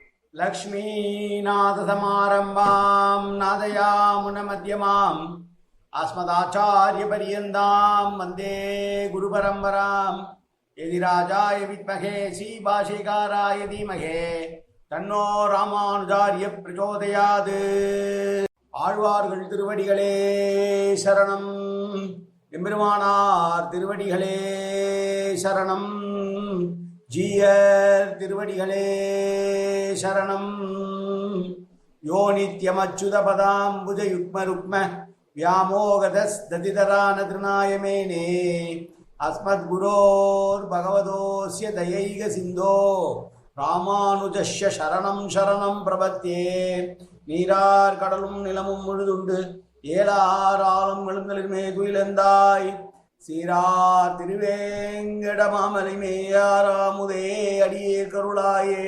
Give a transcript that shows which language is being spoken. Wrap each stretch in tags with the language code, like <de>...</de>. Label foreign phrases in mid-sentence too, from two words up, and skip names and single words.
<sa>लक्ष्मीनाथसमारम्भां नादयामुनमध्यमाम् अस्मदाचार्यपर्यन्तां वन्दे गुरुपरम्परां यदिराजाय विद्महे श्रीभाष्यकाराय धीमहि तन्नो रामानुजार्य प्रचोदयात्.</sa> <ta>ஆழ்வார்கள் திருவடிகளே சரணம். எம்பெருமானார் திருவடிகளே சரணம். ஜீயர் திருவடிகளே சரணம்.</ta> <sa>यो नित्यमच्युत पदाम्बुज युग्म रुक्म व्यामोगतस्तदितरान तृणायमेने अस्मद्गुरोर् भगवतोस्य दयैक सिन्धो रामानुजस्य चरणं शरणं प्रपद्ये.</sa> <ta>நீரார் கடலும் நிலமும் முழுதுண்டு ஏலார் ஆளும் எழுந்தலின்மே துயிலந்தாய் சீரார் திருவேங்கடமாமலை மேயாராமுதே அடியே கருளாயே.</ta>